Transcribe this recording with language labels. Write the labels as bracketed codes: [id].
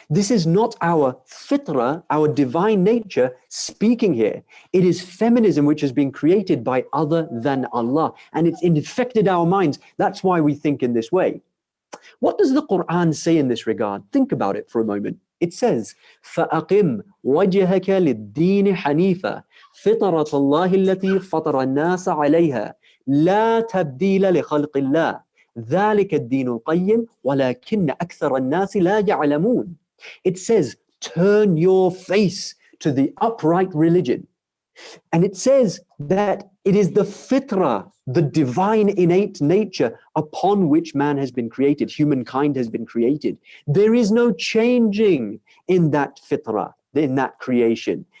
[en] This is not our fitra, our divine nature speaking here. It is feminism which has been created by other than Allah, and it's infected our minds. That's why we think in this way. What does the Quran say in this regard? Think about it for a moment. It says, [ar] فَأَقِمْ وَجْهَكَ لِلدِّينِ حَنِيفًا فِطْرَةَ اللَّهِ الَّتِي فَطَرَ النَّاسَ عَلَيْهَا لا تبديل لخلق الله ذلك الدين القيم ولكن أكثر الناس لا يعلمون. [en] It says, turn your face to the upright religion. And it says that It is the fitrah, the divine innate nature upon which man has been created, humankind has been created. There is no changing in that fitrah, in that creation.